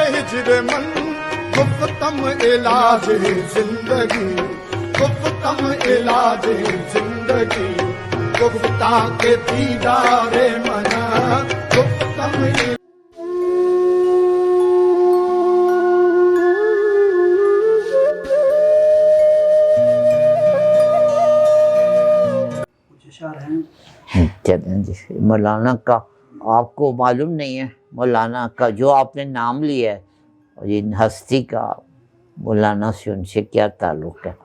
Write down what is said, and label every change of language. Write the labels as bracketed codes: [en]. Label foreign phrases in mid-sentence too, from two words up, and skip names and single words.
[fa] هجر من گفتم علاج زندگی گفتم علاج زندگی گفتا که دیدار منا گفتم [ur] مولانا کا آپ کو معلوم نہیں ہے، مولانا کا جو آپ نے نام لیا ہے اور یہ ہستی کا مولانا سے ان سے کیا تعلق ہے؟